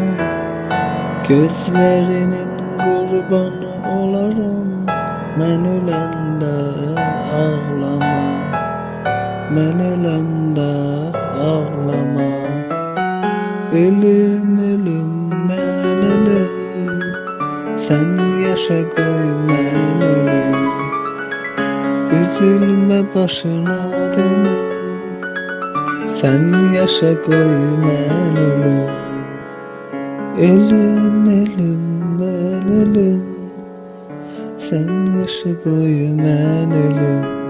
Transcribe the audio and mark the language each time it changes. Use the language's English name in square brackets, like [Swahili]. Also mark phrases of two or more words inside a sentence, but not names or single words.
[Azerbaijani] Gözlerinin qurbanı olaram, mən öləndə ağlama. Mən öləndə ağlama. [Turkish] Ölüm ölüm mən ölüm, sen yaşa koy mən ölüm. Üzülme başına dönüm, sen yaşa koy mən ölüm. Ölüm ölüm ben ölüm, sen yaşa koy mən ölüm.